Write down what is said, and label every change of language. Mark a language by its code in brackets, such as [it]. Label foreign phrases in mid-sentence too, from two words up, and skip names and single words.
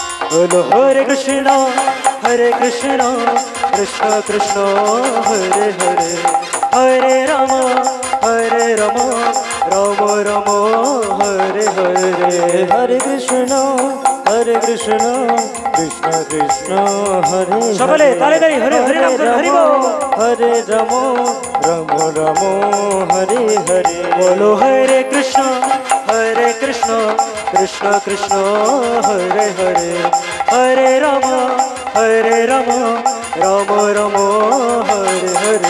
[hi] बोलो हरे कृष्ण कृष्ण कृष्ण हरे हरे हरे राम राम राम हरे हरे हरे कृष्ण कृष्ण कृष्ण हरे [bn] সকলে তালে তালে হরে হরে নাম করে হরি বল [hi] हरे राम राम हरे हरे बोलो हरे कृष्ण कृष्ण कृष्ण हरे हरे हरे राम राम राम हरे हरे